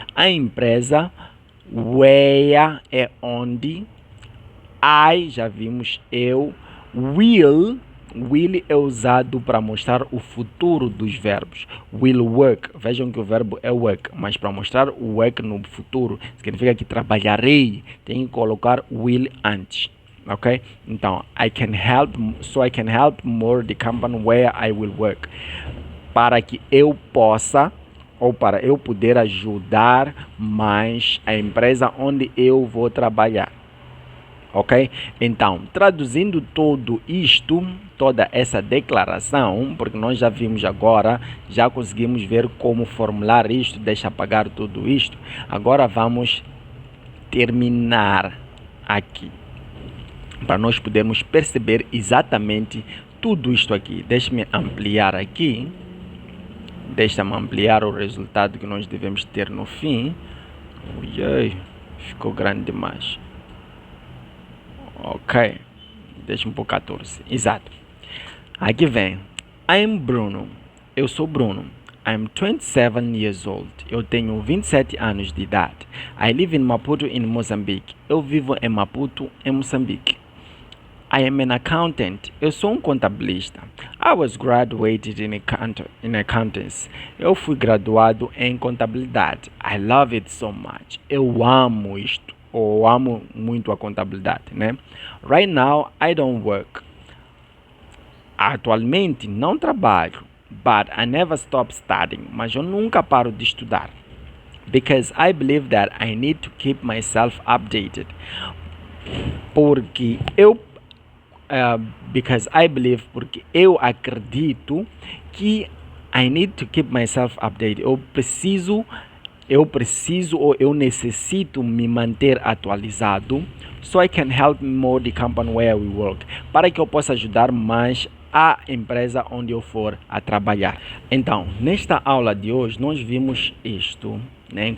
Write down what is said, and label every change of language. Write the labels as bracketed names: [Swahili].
[Portuguese] A empresa, where é onde, I já vimos eu, will é usado para mostrar o futuro dos verbos. [English] Will work. [Portuguese] Vejam que o verbo é work, mas para mostrar o work no futuro significa que trabalharei. Tem que colocar will antes. Ok? [English] Então, I can help more the company where I will work. [Portuguese] Para que eu possa, ou para eu poder ajudar mais a empresa onde eu vou trabalhar. Ok? Então, traduzindo tudo isto, toda essa declaração, porque nós já vimos agora, já conseguimos ver como formular isto, deixa apagar tudo isto. Agora vamos terminar aqui, para nós podermos perceber exatamente tudo isto aqui. Deixe-me ampliar aqui. Deixa-me ampliar o resultado que nós devemos ter no fim. Ui, ficou grande demais. Ok, deixa-me pôr 14. Exato. Aqui vem. [English] I'm Bruno. [Portuguese] Eu sou Bruno. [English] I'm 27 years old. [Portuguese] Eu tenho 27 anos de idade. [English] I live in Maputo, in Mozambique. [Portuguese] Eu vivo em Maputo, em Moçambique. [English] I am an accountant. [Portuguese] Eu sou contabilista. [English] I was graduated in accountancy. [Portuguese] Eu fui graduado em contabilidade. [English] I love it so much. [Portuguese] Eu amo isto. Ou amo muito a contabilidade, né? [English] Right now, I don't work. [Portuguese] Atualmente, não trabalho. [English] But I never stop studying. [Portuguese] Mas eu nunca paro de estudar. [English] Because I believe that I need to keep myself updated. [Portuguese] Porque eu acredito que [English] I need to keep myself updated. [Portuguese] Eu preciso ou eu necessito me manter atualizado, [English] so I can help more the company where we work, [Portuguese] para que eu possa ajudar mais a empresa onde eu for a trabalhar. Então, nesta aula de hoje, nós vimos isto, né?